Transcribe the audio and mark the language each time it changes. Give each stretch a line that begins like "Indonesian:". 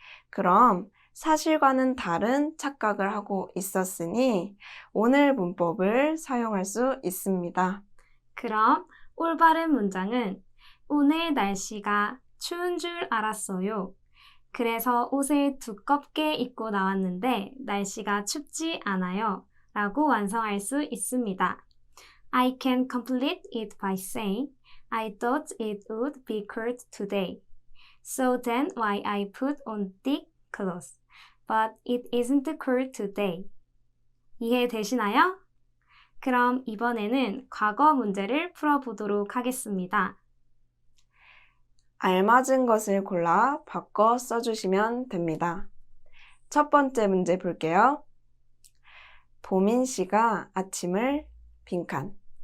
Korean: 그럼 사실과는 다른 착각을 하고 있었으니 오늘 문법을 사용할 수 있습니다. 그럼 올바른 문장은 오늘 날씨가 추운 줄 알았어요. 그래서 옷을 두껍게 입고 나왔는데 날씨가 춥지 않아요. 라고 완성할 수 있습니다.
English: I can complete it by saying, I thought it would be cold today. So then why I put on thick clothes. But it isn't cold today.
Korean: 이해되시나요? 그럼 이번에는 과거 문제를 풀어보도록 하겠습니다. 알맞은 것을 골라 바꿔 써주시면 됩니다. 첫 번째 문제 볼게요. 보민 씨가 아침을 빈칸.